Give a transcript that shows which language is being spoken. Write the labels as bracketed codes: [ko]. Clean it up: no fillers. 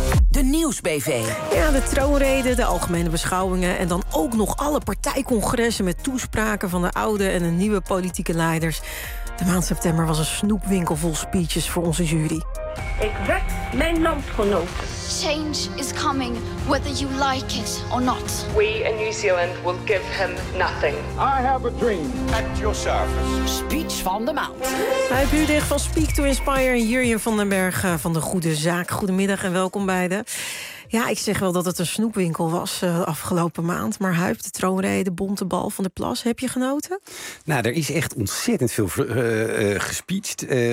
[nl] De nieuwsbv. Ja, de troonrede, de algemene beschouwingen en dan ook nog alle partijcongressen met toespraken van de oude en de nieuwe politieke leiders. De maand september was een snoepwinkel vol speeches voor onze jury. Ik wek mijn landgenoten. [en] Change is coming, whether you like it or not. We in New Zealand will give him nothing. I have a dream. At your service. [nl] Speech van de maand. Hij Budicht van Speak to Inspire en Jurjen van den Berg van de Goede Zaak. Goedemiddag en welkom beiden. Ja, ik zeg wel dat het een snoepwinkel was de afgelopen maand. Maar Huip, de troonrede, bonte bal van de plas, heb je genoten? Nou, er is echt ontzettend veel gespeeched.